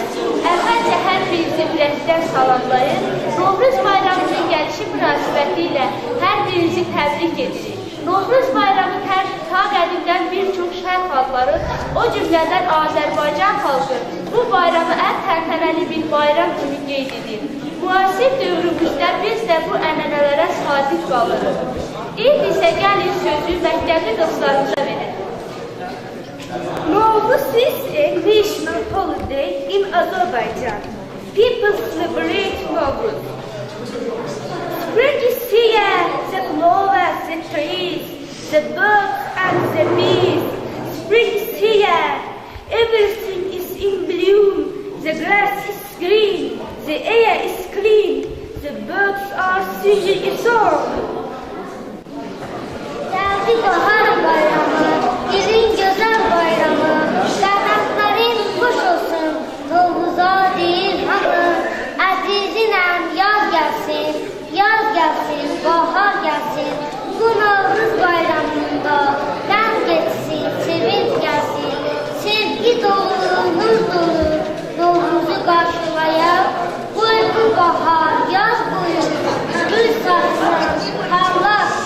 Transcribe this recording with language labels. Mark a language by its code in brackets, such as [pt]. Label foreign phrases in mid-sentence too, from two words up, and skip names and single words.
[az] Əvvəlcə hər bir zümrətdən salamlayır, Novruz bayramının gəlişi münasibətilə Novruz bayramı ta qədimdən bir çox şərq xalqları, o cümlədən Azərbaycan xalqı bu bayramı ən təntənəli bir bayram kimi qeyd edir. Müasir dövrümüzdə biz də bu ənənələrə sadiq qalırıq. İlk isə gəlin sözü məktəbli dostlarımıza verir. [en] Novruz is a national holiday in Azerbaijan. People celebrate Novruz. Spring is here, the flowers, the trees, the birds and the bees. Spring is here, everything is in bloom. The grass is green, the air is clean, the birds are singing a song. [az] Geldi bahar bayramı, ilin güzel bayramı, qanatların xoş olsun, Novruza deyir hamı. Əzizinem yaz gəlsin, bahar gəlsin, bu Novruz bayramında qəm geçsin, sevinç gəlsin, sevgi dolu, nur dolu, Novruzu qarşılayaq, bu bahar, yaz boyu, gül saçsın, parlar.